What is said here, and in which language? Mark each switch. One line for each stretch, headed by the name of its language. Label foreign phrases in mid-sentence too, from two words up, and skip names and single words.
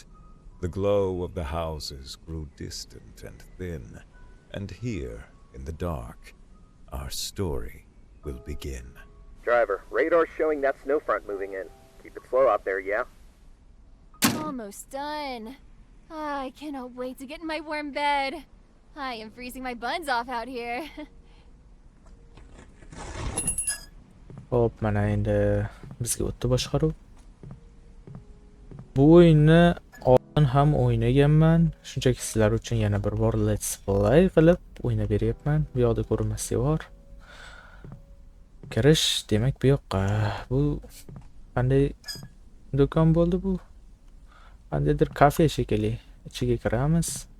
English: The glow of the houses grew distant and thin, and here, in the dark, our story will begin. Driver, radar's showing that snow front moving in. Keep it slow out there, yeah? Almost done. I cannot wait to get in my warm bed. I am freezing my buns off out here.
Uzbek: Hop, mana endi bizga o'tdi boshqaruv. Bu o'yinni oldin ham o'ynaganman. Shunchaki sizlar uchun yana bir bor
English: let's play
Uzbek: qilib o'ynab beryapman. Bu yoqda ko'rinmaslik bor. Kirish demak bu yoqqa. Bu qanday do'kon bo'ldi bu? Qandaydir kafe shekilli. Ichiga kiramiz.